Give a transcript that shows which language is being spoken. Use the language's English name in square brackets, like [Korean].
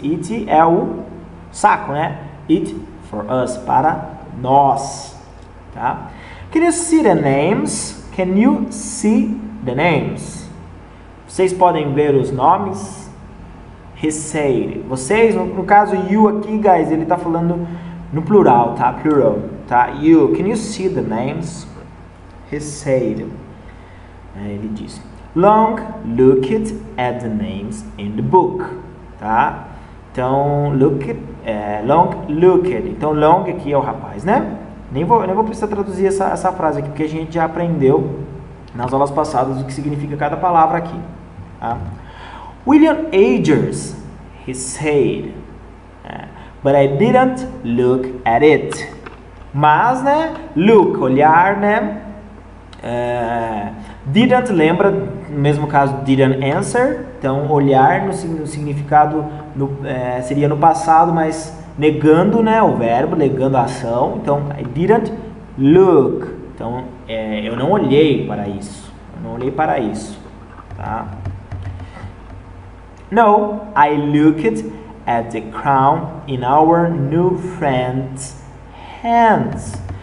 [Portuguese] It é o saco, né? [English] It for us, [Portuguese] para nós. Tá? [English] Can you see the names? Can you see the names? [Portuguese] Vocês podem ver os nomes? [English] He said. [Portuguese] Vocês, no caso you aqui, guys, ele está falando no plural, tá? Plural, tá? [English] You, can you see the names? He said. [Portuguese] Ele disse. [English] Long looked at the names in the book, tá? [Portuguese] Então, long looked. Então, long aqui é o rapaz, né? Nem vou precisar traduzir essa frase aqui, porque a gente já aprendeu nas aulas passadas o que significa cada palavra aqui, tá? [English] William Agers, he said, but I didn't look at it. [Portuguese] Mas, né, look, olhar, né, didn't, lembra, no mesmo caso, didn't answer, então olhar no significado, seria no passado, mas negando, né, o verbo, negando a ação, então, [English] I didn't look, [Portuguese] então, eu não olhei para isso, tá? [English] No, I looked at the crown in our new friend's hands.